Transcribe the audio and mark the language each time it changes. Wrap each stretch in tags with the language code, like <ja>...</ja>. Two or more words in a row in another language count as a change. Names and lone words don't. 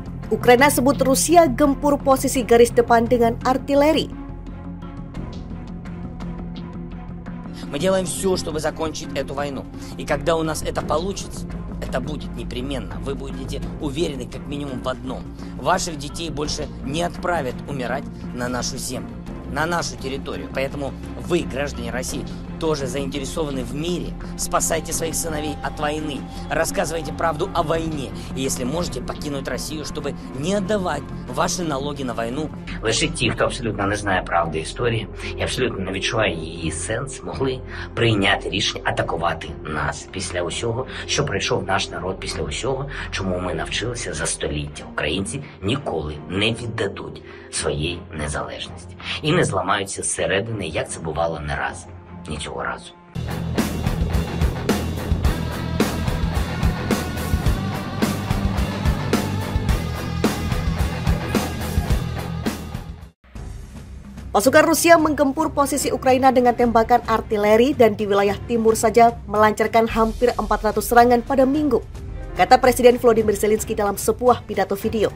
<id>Ukraina sebut Rusia gempur posisi garis depan dengan artileri.</id> <ru>Мы делаем все, чтобы закончить эту войну. И когда у нас это получится, это будет непременно. Вы будете уверены как минимум в одном. Ваших детей больше не отправят умирать на нашу землю, на нашу территорию. Поэтому вы, граждане России, тоже заинтересованы в мире. Спасайте своих сыновей от войны. Рассказывайте правду о войне. И если можете, покинуть Россию, чтобы не отдавать ваші налоги</ru> <uk>на війну. Лише ті, хто абсолютно не знає правди історії і абсолютно не відчуває її сенс, могли прийняти рішення атакувати нас після усього, що пройшов наш народ, після усього, чому ми навчилися за століття. Українці ніколи не віддадуть своєї незалежності і не зламаються зсередини, як це бувало не раз, ні цього разу.</uk> <id>Pasukan Rusia menggempur posisi Ukraina dengan tembakan artileri dan di wilayah timur saja melancarkan hampir 400 serangan pada Minggu, kata Presiden Volodymyr Zelensky dalam sebuah pidato video.</id>